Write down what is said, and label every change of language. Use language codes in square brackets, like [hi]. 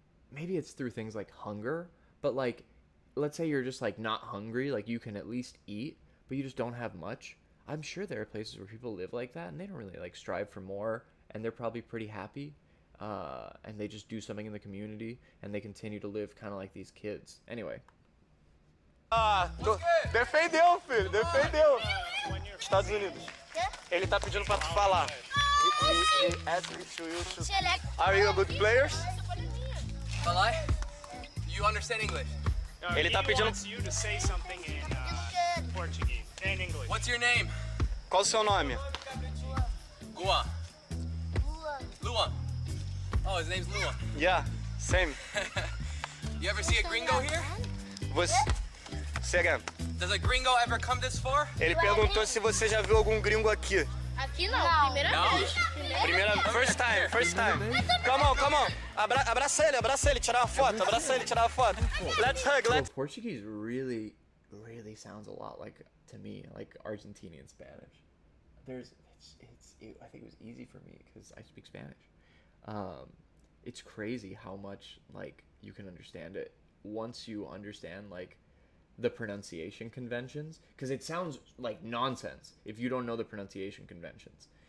[en] Maybe it's through things like hunger, but like, let's say you're just like not hungry, like you can at least eat, but you just don't have much. I'm sure there are places where people live like that and they don't really like strive for more, and they're probably pretty happy. And they just do something in the community and they continue to live kind of like these kids. Anyway. [pt] Defendeu, filho, defendeu. Estados Unidos. Ele tá pedindo pra tu falar. [en] He asked you to. Are you a good player? Malay? You understand English? [pt] Ele tá pedindo. [en] Wants you to say something in Portuguese, in English. What's your name? [pt] Qual o seu nome? [en] Gua. Luan. Oh, his name's Luan. Yeah, same. You ever see a gringo here? [pt] Você. [en] Again. Does a gringo ever come this far? [pt] Ele perguntou se você já viu algum gringo aqui. Aqui não, primeira vez. [en] First time. Come on. [pt] Abraça ele, tirar uma foto. [en] Let's hug, So Portuguese really, really sounds a lot like, to me, like Argentinian Spanish. I think it was easy for me because I speak Spanish. It's crazy how much like you can understand it once you understand like the pronunciation conventions, because it sounds like nonsense if you don't know the pronunciation conventions.